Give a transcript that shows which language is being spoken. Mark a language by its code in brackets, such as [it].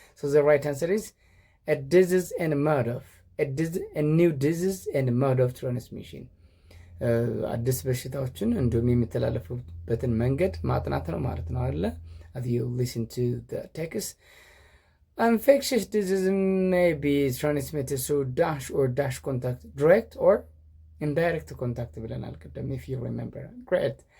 [en] So the right answer is a disease and a mode of a new disease and a mode of transmission. [am] አዲስ በሽታዎችን እንዲሁም የሚተላለፉበትን መንገድ ማጥናት ነው ማለት ነው አይደለ? [en] As you listen to the text, infectious disease may be transmitted through dash or dash contact, direct or indirect contact [am] ብለናል ቅድም, [en] if you remember. Great.